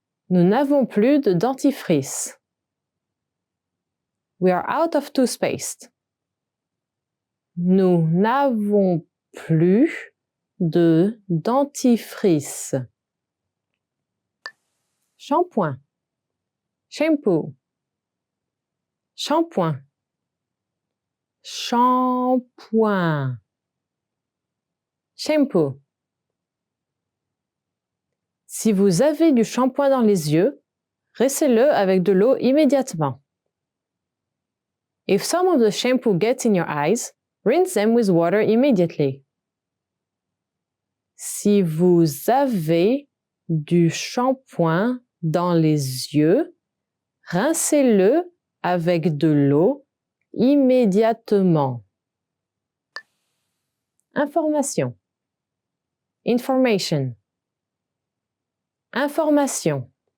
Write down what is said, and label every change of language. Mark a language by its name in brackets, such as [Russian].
[French] Nous n'avons plus de dentifrice. [English] We are out of toothpaste. [French] Nous n'avons plus de dentifrice. Shampoing. Shampoo. Shampoing. Shampoing. Shampoo. Si vous avez du shampoing dans les yeux, rincez-le avec de l'eau immédiatement. [English] If some of the shampoo gets in your eyes, rinse them with water immediately. [French] Si vous avez du shampoing dans les yeux, rincez-le avec de l'eau immédiatement. Information. Information. Information.